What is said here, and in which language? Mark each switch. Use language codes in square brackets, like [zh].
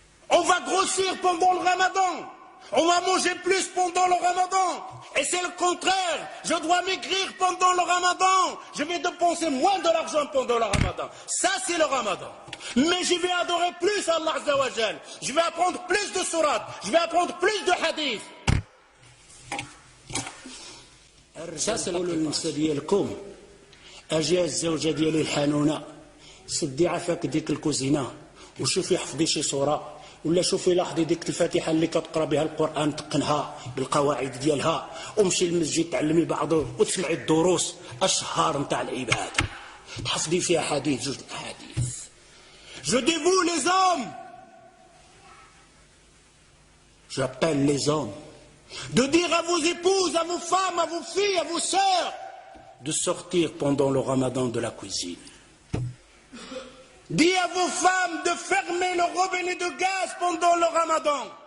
[fr] On va grossir pendant le Ramadan. On va manger plus pendant le Ramadan. Et c'est le contraire. Je dois maigrir pendant le Ramadan. Je vais dépenser moins de l'argent pendant le Ramadan. Ça, c'est le Ramadan. Mais je vais adorer plus Allah Azza wa Jal. Je vais apprendre plus de sourates. Je vais apprendre plus de hadiths. Ça, c'est [ar] النساء ديالكم اجي الزوجه ديالي الحنونه سدي عافاك ديك الكوزينه وشوفي حفظي شي صوره ولا شوفي لاحظي ديك الفاتحه اللي كتقرا بها القران تقنها بالقواعد ديالها ومشي للمسجد تعلمي بعضه وتسمعي الدروس اشهار نتاع العباده تحفظي فيها حديث جوج احاديث. [fr] Je dis vous les hommes, j'appelle les hommes, de dire à vos épouses, à vos femmes, à vos filles, à vos sœurs, de sortir pendant le Ramadan de la cuisine. Dis à vos femmes de fermer le robinet de gaz pendant le Ramadan.